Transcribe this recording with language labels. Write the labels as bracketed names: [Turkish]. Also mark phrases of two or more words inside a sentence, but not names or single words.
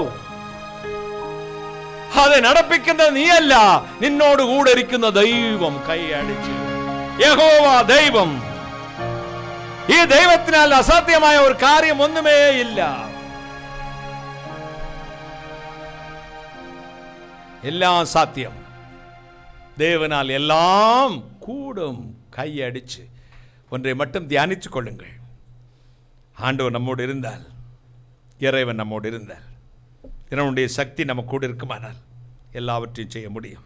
[Malayalam] അത് നടപ്പിക്കുന്നത് നീയല്ല, നിന്നോട് കൂടെ ഇരിക്കുന്ന ദൈവം. കൈയടിച്ച് യഹോവ ദൈവം. ഈ ദൈവത്തിനാൽ അസാധ്യമായ ഒരു കാര്യം ഒന്നുമേ ഇല്ല. എല്ലാം സാധ്യം. [Tamil] தேவனால் எல்லாம் கூடும். கையடிச்சு ஒன்றை மட்டும் தியானித்துக் கொள்ளுங்கள். ஆண்டவர் நம்மோடு இருந்தால், இறைவன் நம்மோடு இருந்தால், இறைவனுடைய சக்தி நம்ம கூட இருக்குமானால் எல்லாவற்றையும் செய்ய முடியும்.